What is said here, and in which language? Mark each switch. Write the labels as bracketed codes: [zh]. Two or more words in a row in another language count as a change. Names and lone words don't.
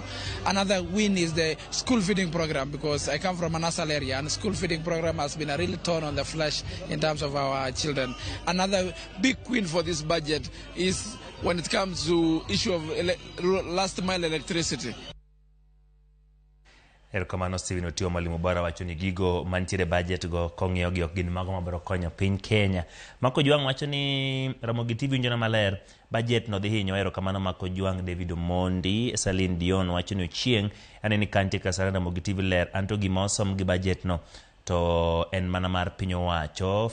[en] Another win is the school feeding program, because I come from a Nasal area and school feeding program has been a real thorn on the flesh in terms of our children. Another big win for this budget is when it comes to issue of last mile electricity. [luo] Erokamano Stephen Otieno Mwalimu Bora wacho ni gigo mantiere budget go kong'iew gi ok gin mago mabiro konyo piny Kenya. Mako Juang wacho ni Ramogi TV winjona maler budget no dhi hinyo. Erokamano Mako Juang. David Omondi, Celine Dion wacho ni Ochieng aneni kantie kasara Ramogi TV ler anto gima osom gi budget no to en mana mar piny owacho.